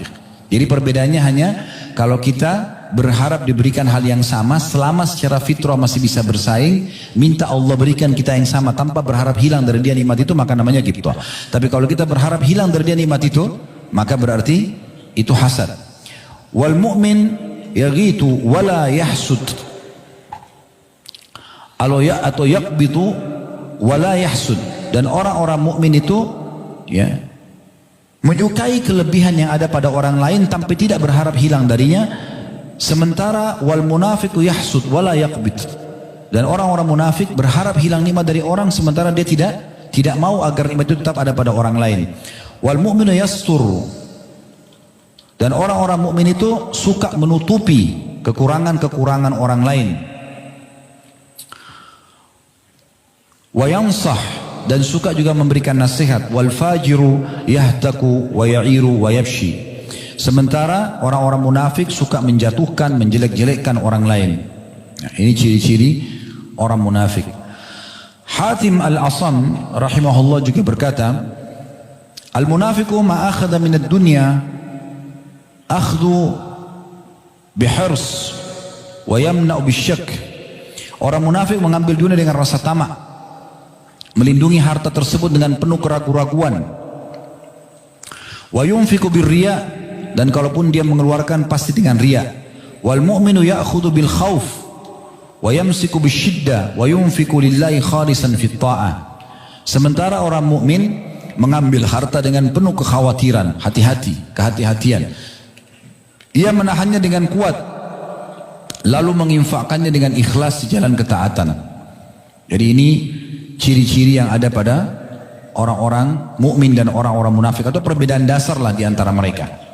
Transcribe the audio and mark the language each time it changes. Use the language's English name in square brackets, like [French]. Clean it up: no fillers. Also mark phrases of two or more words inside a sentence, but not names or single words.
[Indonesian] Jadi perbedaannya hanya kalau kita berharap diberikan hal yang sama, selama secara fitrah masih bisa bersaing, minta Allah berikan kita yang sama tanpa berharap hilang dari dia nikmat itu, maka namanya ghibtah. Tapi kalau kita berharap hilang dari dia nikmat itu, maka berarti itu hasad. [Arabic] والمؤمن يغبط ولا يحسد. Atau يغبط ولا يحسد. [Indonesian] Dan orang-orang mukmin itu, ya, menyukai kelebihan yang ada pada orang lain tapi tidak berharap hilang darinya. [Arabic] Sementara والمنافق يحسد ولا يغبط. [Indonesian] Dan orang-orang munafik berharap hilang nikmat dari orang sementara dia tidak mau agar nikmat itu tetap ada pada orang lain. [Arabic] والمؤمن يستر. [Indonesian] Dan orang-orang mukmin itu suka menutupi kekurangan-kekurangan orang lain. [Arabic] وينصح, [Indonesian] dan suka juga memberikan nasihat. [Arabic] والفاجر يهتك ويعير ويفشي. [Indonesian] Sementara orang-orang munafik suka menjatuhkan, menjelek-jelekkan orang lain. Nah, ini ciri-ciri orang munafik. Hatim al-Asam rahimahullah juga berkata, [Arabic] المنافق ما أخذ من الدنيا أخذ بحرص ويمنع بشك. [Indonesian] Orang munafik mengambil dunia dengan rasa tamak, melindungi harta tersebut dengan penuh keraguan-raguan. [Arabic] وينفق بالرياء, [Indonesian] dan kalaupun dia mengeluarkan pasti dengan riya. [Arabic] والمؤمن يأخذ بالخوف ويمسك بشدة وينفق لله خالصا في الطاعة. [Indonesian] Sementara orang mukmin mengambil harta dengan penuh kekhawatiran, kehati-hatian. Ia menahannya dengan kuat, lalu menginfakkannya dengan ikhlas di jalan ketaatan. Jadi ini ciri-ciri yang ada pada orang-orang mukmin dan orang-orang munafik, atau perbedaan dasar lah di antara mereka.